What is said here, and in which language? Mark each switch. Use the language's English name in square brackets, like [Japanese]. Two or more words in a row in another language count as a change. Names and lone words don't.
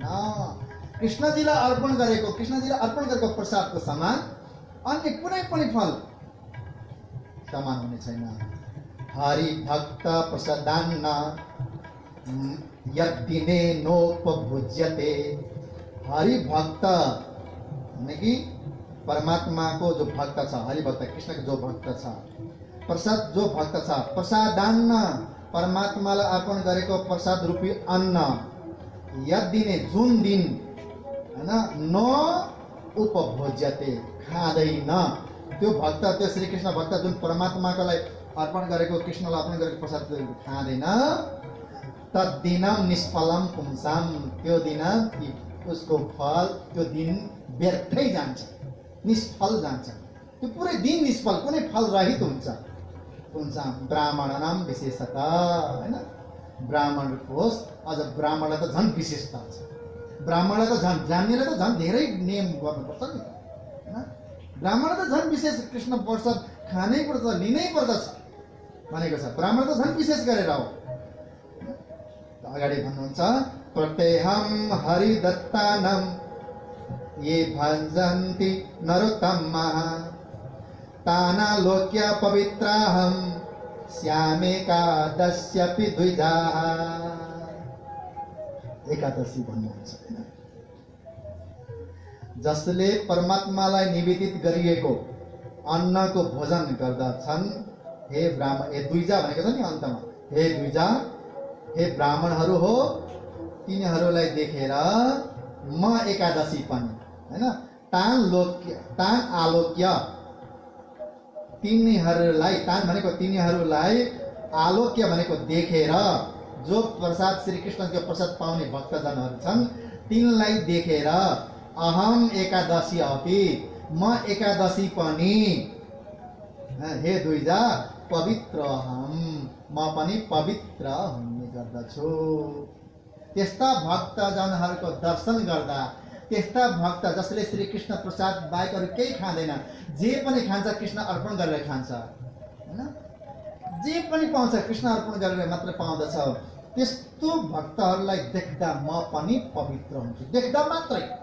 [Nepali] कृष्णजीलाई अर्पण गरेको प्रसादको समान अन्य कुनै पनि फल समान हुने छैन। [Sanskrit] हरि भक्त प्रसादान्न यद्दिने नोपभुज्यते। [Nepali] हरि भक्त यानी कि परमात्माको जो भक्त छ, हरि भक्त कृष्णको जो भक्त छ, प्रसाद जो भक्त छ, प्रसादान्न परमात्मालाई अर्पण गरेको प्रसाद रूपी अन्न, यद्दिने जुन दिन हैन, [Sanskrit] न उपभोज्यते [Nepali] खाँदैन त्यो भक्त, त्यो श्री कृष्ण भक्त जुन परमात्माको लागि अर्पण गरेको, कृष्णलाई अर्पण गरेको प्रसाद खाँदैन, [Sanskrit] तद्दिनम निष्फलम पुंसाम, [Nepali] त्यो दिन उसको फल, त्यो दिन व्यर्थै जान्छ, निष्फल जान्छ, त्यो पुरै दिन निष्फल, कुनै फल रहित हुन्छ। [Sanskrit] पुंसाम ब्राह्मणनाम [Nepali] विशेषता, हैन, ब्राह्मणको होस्, अझ ब्राह्मणलाई त झन् विशेषता छ, ब्राह्मणलाई त झन् जान्नेलाई त झन् धेरै नियम गर्नुपर्छ नि, हैन, ब्राह्मण त झन् विशेष कृष्ण प्रसाद खानै पर्छ, लिनै पर्दछ भनेको छ, ब्राह्मण त झन् विशेष गरेर हो। अगाडि भन्नुहुन्छ [Sanskrit] प्रत्यहम हरिदत्तानम ये भजन्ति नरोत्तमः तानालोक्य पवित्राहम श्यामेकादश्यपि द्विजाः। [Nepali] एकादशी भन्नुहुन्छ, जसले परमात्मालाई निवेदित गरिएको अन्नको भोजन गर्दछन्, हे ब्राह्मण, हे द्विजा भनेको छ नि अन्तमा, हे द्विजा, हे ब्राह्मणहरू हो, तिनीहरूलाई देखेर म एकादशी पनि हैन [Sanskrit] तान आलोक्य [Nepali] तिनीहरूलाई, तान भनेको तिनीहरूलाई आलोक्य भनेको देखेर, जो प्रसाद श्रीकृष्णको प्रसाद पाउने भक्तजनहरू छन् तिनलाई देखेर [Sanskrit] अहम एकादशी अपि, [Nepali] म एकादशी पनि, हे दुईजा [Sanskrit] पवित्र अहम, [Nepali] म पनि पवित्र हुने गर्दछु। त्यस्ता भक्तजनहरूको दर्शन गर्दा, त्यस्ता भक्त जसले श्री कृष्ण प्रसाद बाहेक अरू केही खाँदैन, जे पनि खान्छ कृष्ण अर्पण गरेर खान्छ, हैन, जे पनि पाउँछ कृष्ण अर्पण गरेर मात्र पाउँदछ, त्यस्तो भक्तहरूलाई देख्दा म पनि पवित्र हुन्छु, देख्दा मात्रै।